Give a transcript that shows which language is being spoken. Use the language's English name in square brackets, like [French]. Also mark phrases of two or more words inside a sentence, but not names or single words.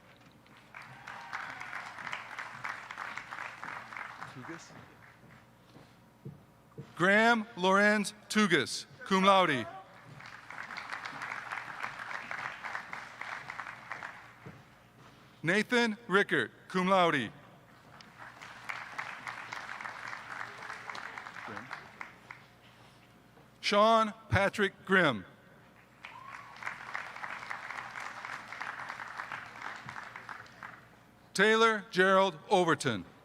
[English] Graham Lorenz Tugas, [Latin] cum laude. [English] Nathan Rickert, [Latin] cum laude. [English] Sean Patrick Grimm. Taylor Gerald Overton.